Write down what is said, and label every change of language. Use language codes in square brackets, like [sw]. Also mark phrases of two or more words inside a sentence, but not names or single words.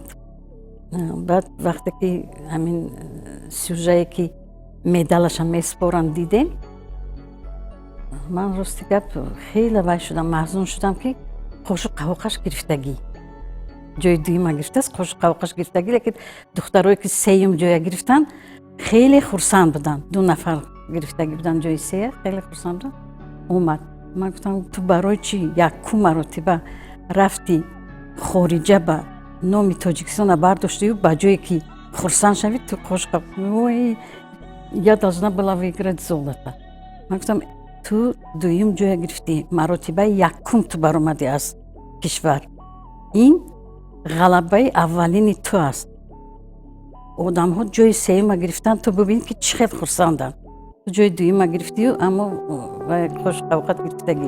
[tg] баъд вақте ки ҳамин сюжае ки медалашам месупоранд дидем, ман рости гап хеле вай шудам, маҳзун шудам ки қошу қавоқаш гирифтагӣ, ҷои дуюма гирифтааст, қошу қавоқаш гирифтагӣ, лекин духтарое ки сеюм ҷоя гирифтанд хеле хурсанд буданд. 2 нафар гирифтагӣ буданд ҷои сея, хеле хурсанд буданд. омад, ман гуфтам ту барои чӣ якум маротиба рафти хориҷа ба номи Тоҷикистона бардоштию, ба ҷое ки хурсанд шавӣ, ту қошу қавоқаш, [ru] я должна была выиграть золото. [tg] Ман гуфтам ту дуюм ҷоя гирифтӣ, маротибаи якум ту баромадӣ аз кишвар. Ин ғалабаи аввалини ту аст. одамҳо ҷои сеюма гирифтанд, ту бибин ки чӣ хел хурсанданд. Ту ҷои дуюма гирифтию, аммо қошу қавоқат гирифтагӣ.